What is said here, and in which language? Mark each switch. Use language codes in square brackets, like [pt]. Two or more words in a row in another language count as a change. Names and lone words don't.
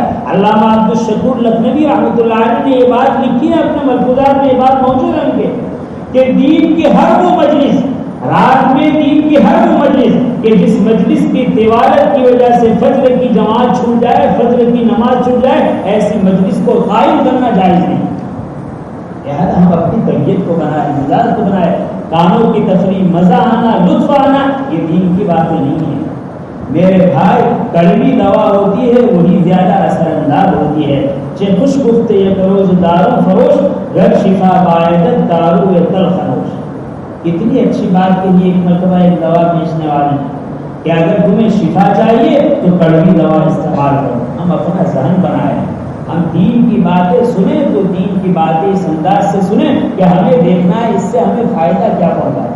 [ur] علامہ عبدالشکور لکھنوی رحمۃ اللہ علیہ نے یہ بات لکھی ہے اپنے ملفوظات میں، یہ بات موجود ہے ان کے، کہ دین کی ہر وہ مجلس، رات میں دین کی ہر وہ مجلس کہ جس مجلس کی تلاوت کی وجہ سے فجر کی جماعت چھوٹ جائے، فجر کی نماز چھوٹ جائے، ایسی مجلس کو قائم کرنا جائز نہیں۔ لہٰذا ہم اپنی طبیعت کو بنائیں، مزاج کو بنائیں، کانوں کی تفریح، مزہ آنا، لطف آنا، یہ دین کی باتیں نہیں ہیں میرے بھائی۔ کڑوی دوا ہوتی ہے وہی زیادہ اثر انداز ہوتی ہے۔ [fa] چے خوش گفت یک روز دارو فروش، گر شفا بایدت دارو تل خروش۔ [ur] اتنی اچھی بات کے لیے ایک مرتبہ ایک دوا بیچنے والے ہیں کہ اگر تمہیں شفا چاہیے تو کڑوی دوا استعمال کرو۔ ہم اپنا ذہن بنائیں، ہم دین کی باتیں سنیں تو دین کی باتیں اس انداز سے سنیں کہ ہمیں دیکھنا ہے اس سے ہمیں فائدہ کیا پہنچا ہے۔